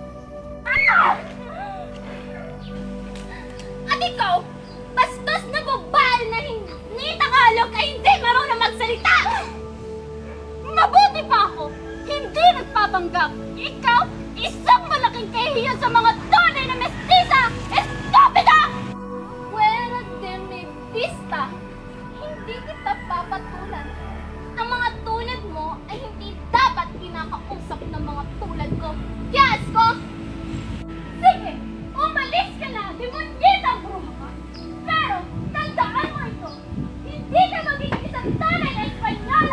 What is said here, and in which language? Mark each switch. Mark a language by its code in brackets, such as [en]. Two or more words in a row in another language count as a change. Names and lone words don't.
[tl] At ikaw, bastos na babae na hindi Tagalog ay hindi marunong magsalita! Mabuti pa ako! Hindi nagpapanggap! Ikaw, isang malaking kahihiyan sa mga tunay na mestiza! [es] Estupida! Fuera de mi vista! [tl] Hindi kita papatulan. Ang mga tulad mo ay hindi dapat kinakausap ng mga tulad ko. Yes ko! Sige, umalis ka na! Demonyetang bruha ka! Pero, tandaan mo ito! Hindi ka magiging isang tunay na Espanyola!